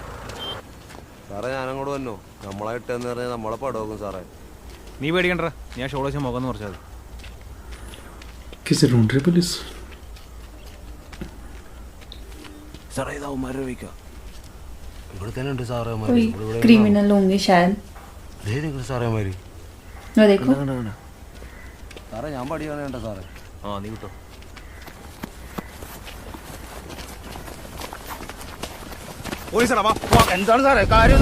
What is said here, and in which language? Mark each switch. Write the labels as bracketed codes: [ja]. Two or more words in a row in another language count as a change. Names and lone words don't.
[ml] സാറേ ഞാനങ്ങോട്ട് വന്നോ, നമ്മളെ ഇട്ടെന്ന് പറഞ്ഞാൽ നമ്മളെ പടവെക്കും സാറേ. നീ പേടിക്കണ്ട, ഞാൻ ഷോളേശ മുഖം എന്ന് പറഞ്ഞാൽ സാറേ ഇതാവുമാരെ വയ്ക്കാം. ഇവിടെ തന്നെ ഉണ്ട് സാറേ [hi] क्रिमिनल होंगे शायद. [ml] സാറേ മാരി [hi] देखो [ml] സാറേ ഞാൻ പടിയാണ് വേണ്ട സാറേ. ആ നീ വിട്ടോ. എന്താണ് സാറേ കാര്യം?